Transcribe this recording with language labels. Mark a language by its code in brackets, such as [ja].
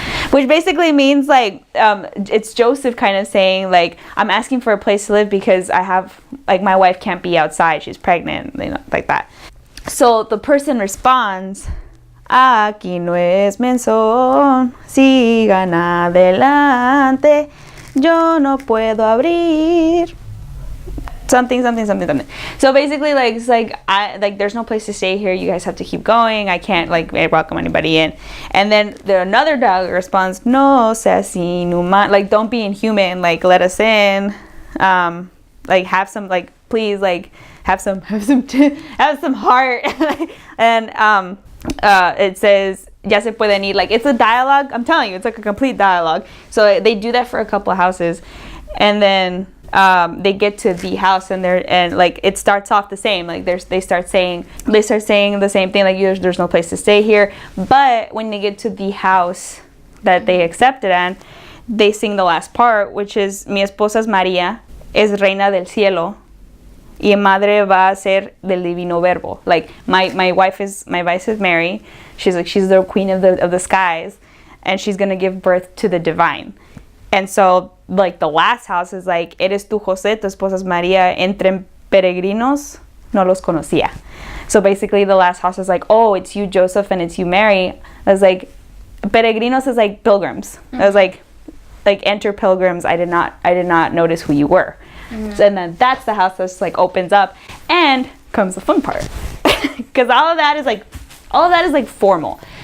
[en] Which basically means like, it's Joseph kind of saying like, I'm asking for a place to live because I have, like, my wife can't be outside, she's pregnant, you know, like that. So the person responds, [es] aquí no es mensón, sigan adelante, yo no puedo abrir. [en] Something. So basically, like, it's like, there's no place to stay here. You guys have to keep going. I can't like welcome anybody in. And then another dialogue responds, [es] no seas inhuman, [en] like, don't be inhuman. Like, let us in. Like, have some, like, please, like, have some heart. And it says, [es] ya se pueden ir. [en] Like, it's a dialogue. I'm telling you, it's like a complete dialogue. So they do that for a couple of houses, and then they get to the house, and like it starts off the same. Like they start saying the same thing. Like, there's no place to stay here. But when they get to the house that they accepted in, they sing the last part, which is, [es] mi esposa es María, es reina del cielo, y madre va a ser del divino verbo. [en] Like, my wife is Mary. She's the queen of the skies, and she's gonna give birth to the divine. And so, like, the last house is like, [es] eres tú José, tu esposa es María, entre peregrinos no los conocía. [en] So basically the last house is like, oh, it's you Joseph and it's you Mary. I was like, peregrinos is like pilgrims. Mm-hmm. I was like enter pilgrims. I did not notice who you were. Mm-hmm. So, and then that's the house that's like opens up, and comes the fun part, because all of that is like formal.